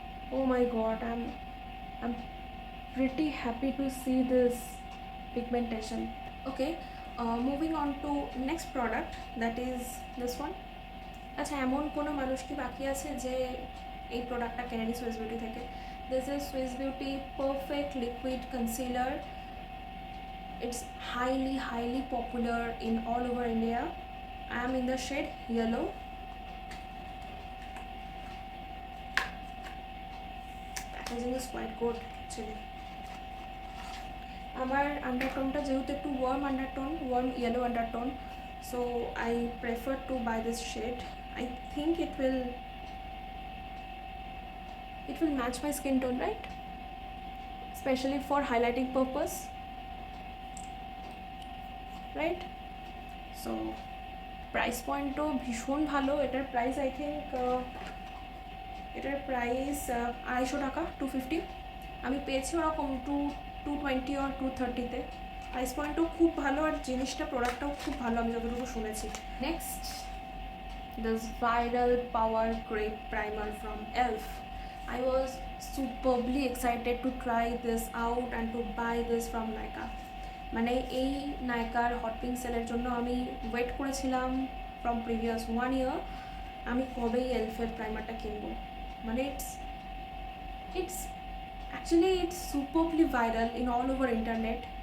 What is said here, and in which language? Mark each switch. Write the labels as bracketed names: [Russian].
[English] Oh my god, I'm pretty happy to see this pigmentation. Okay, moving on to next product, that is this one. [Bangla] আচ্ছা, এমন কোনো মানুষ কি বাকি আছে যে এই প্রোডাক্টটা কেনেনি সুইস বিউটি থেকে? [English] This is Swiss beauty perfect liquid concealer. It's highly popular in all over India. I am in the shade yellow. Packaging is quite good actually. [Bangla] আমার আন্ডারটোনটা যেহেতু একটু worm undertone, worm yellow undertone, [English] so I prefer to buy this shade. I think it will match my skin tone, right? Especially for highlighting purpose, right? So price point [Bangla] to ভীষণ ভালো, এটার price [English] I think [Bangla] এটার price 250 টাকা, 250। আমি পেয়েছি ওরকম 220 or 230-তে। Price পয়েন্টও খুব ভালো, আর জিনিসটা প্রোডাক্টটাও খুব ভালো আমি যতটুকু শুনেছি। [English] Next, this viral power grape primer from Elf. I was superbly excited to try this out and to buy this from Nykaa. [Bangla] মানে এই নাইকার হট পিঙ্ক সেলের জন্য আমি ওয়েট করেছিলাম [English] from previous 1 year, [Bangla] আমি কবেই এলফের প্রাইমারটা কিনবো। [English] মানে it's actually it's superbly viral in all over internet.